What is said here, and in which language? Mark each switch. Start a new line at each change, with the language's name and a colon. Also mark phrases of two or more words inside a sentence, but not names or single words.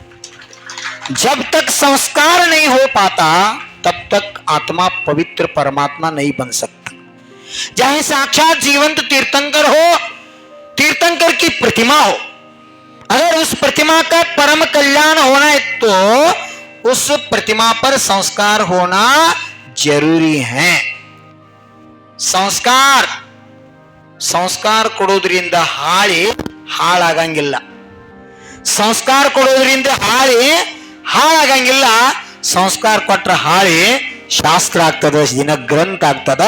Hindi: जब तक संस्कार नहीं हो पाता तब तक आत्मा पवित्र परमात्मा नहीं बन सकता। चाहे साक्षात जीवंत तीर्थंकर हो, तीर्थंकर की प्रतिमा हो, अगर उस प्रतिमा का परम कल्याण होना है तो उस प्रतिमा पर संस्कार होना जरूरी है।
Kannada: ಸಂಸ್ಕಾರ ಸಂಸ್ಕಾರ ಕೊಡೋದ್ರಿಂದ ಹಾಳಿ ಹಾಳಾಗಂಗಿಲ್ಲ. ಸಂಸ್ಕಾರ ಕೊಡೋದ್ರಿಂದ ಹಾಳಾಗಂಗಿಲ್ಲ. ಸಂಸ್ಕಾರ ಕೊಟ್ರ ಹಾಳಿ ಶಾಸ್ತ್ರ ಆಗ್ತದ, ದಿನ ಗ್ರಂಥ ಆಗ್ತದ.